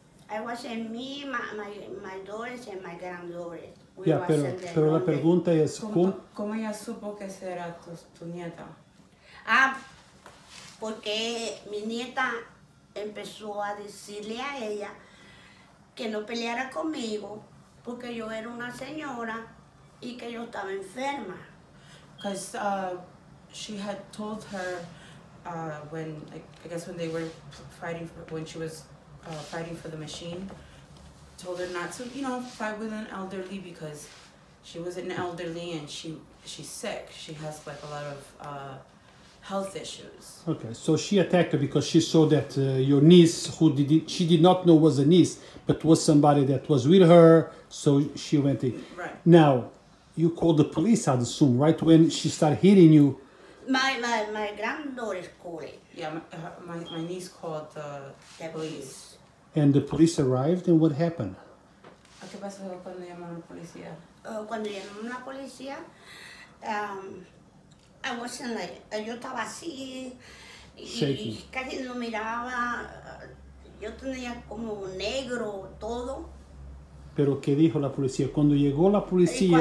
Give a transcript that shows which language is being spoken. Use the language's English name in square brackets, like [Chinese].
[English] I was in me, my daughters and my granddaughters. [Spanish] Yeah, pero la pregunta es ¿Cómo ella supo que esa era tu nieta? Porque mi nieta empezó a decirle a ella que no peleara conmigo porque yo era una señora y que yo estaba enferma. [English] Because she had told her when they were fighting when she was fighting for the machine, told her not to fight with an elderly because she was an elderly and she's sick. She has like a lot of health issues. Okay, so she attacked her because she saw that your niece, she did not know was a niece, but was somebody that was with her, so she went in. Right. Now, you called the police, I'd assume, right? When she started hitting you. My granddaughter called it. Yeah, my niece called the police. And the police arrived, and what happened? [Spanish] pasó cuando llamaron a la policía? Cuando llamó la policía, [English] I wasn't like, [Spanish] yo estaba así y casi no miraba. Yo tenía como negro todo. ¿Pero qué dijo la policía? Cuando llegó la policía...